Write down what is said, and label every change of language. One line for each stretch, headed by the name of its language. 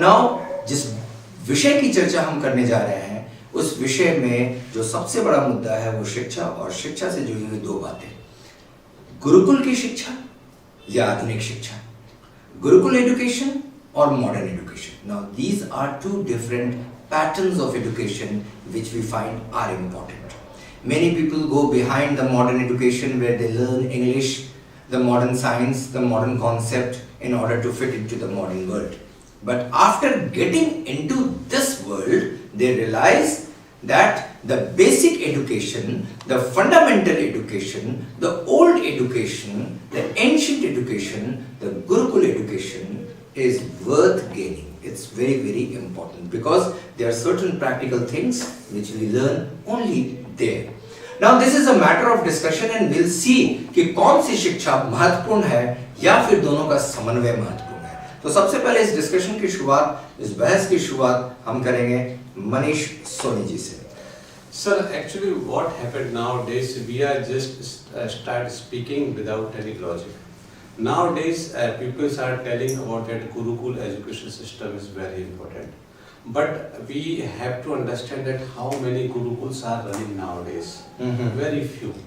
Hindi: Now जिस विषय की चर्चा हम करने जा रहे हैं उस विषय में जो सबसे बड़ा मुद्दा है वो शिक्षा और शिक्षा से जुड़ी हुई दो बातें, गुरुकुल की शिक्षा या आधुनिक शिक्षा, गुरुकुल एजुकेशन और modern education.
English: Now these are two different patterns of education which we find are important. Many people go behind the modern education where they learn English, the modern science, the modern concept in order to fit into the modern world. But after getting into this world, they realize that the basic education, the fundamental education, the old education, the ancient education, the Gurukul education is worth gaining. It's very, very important because there are certain practical things which we learn only there. Now this is a matter of discussion and we'll see
Hindi: कि कौन सी शिक्षा महत्वपूर्ण है या फिर दोनों का समन्वय महत्वपूर्ण है। तो सबसे पहले इस डिस्कशन की शुरुआत, इस बहस की शुरुआत हम करेंगे मनीष सोनी जी से।
English: Sir, actually what happened nowadays, we are just start speaking without any logic. Nowadays, people are telling about that Gurukul education system is very important. But we have to understand that how many Gurukuls are running nowadays. Very few.